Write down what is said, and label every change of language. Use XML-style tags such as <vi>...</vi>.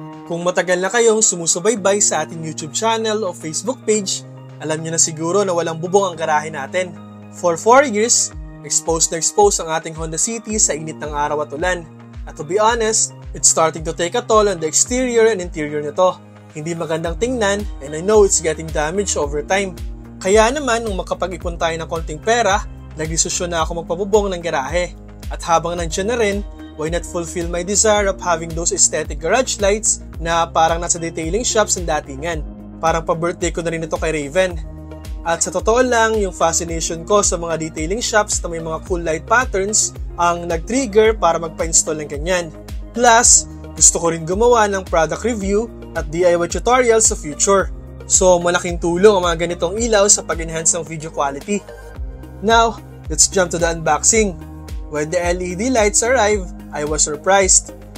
<tl>Kung matagal na kayong sumusubaybay sa ating YouTube channel o Facebook page, alam niyo na siguro na walang bubong ang garahe natin.</tl> <en>For 4 years,</en> <tl>exposed ang ating Honda City sa init ng araw at ulan.</tl> <en>At to be honest, it's starting to take a toll on the exterior and interior nito.</en> <tl>Hindi magandang tingnan</tl> <en>and I know it's getting damaged over time.</en> <tl>Kaya naman, nung makapag-ipon tayo ng konting pera, nagdesisyon na ako magpabubong ng garahe. At habang nandiyan na rin,</tl> <en>why not fulfill my desire of having those aesthetic garage lights</en> <tl>na parang nasa detailing shops ng datingan. Parang pa-birthday ko na rin ito kay Raven. At sa totoo lang, yung fascination ko sa mga detailing shops na may mga cool light patterns ang nag-trigger para magpa-install ng ganyan. Plus, gusto ko rin gumawa ng product review at DIY tutorials sa future. So, malaking tulong ang mga ganitong ilaw sa pag-enhance ng video quality.</tl> <en>Now, let's jump to the unboxing. When the LED lights arrived, I was surprised.</en>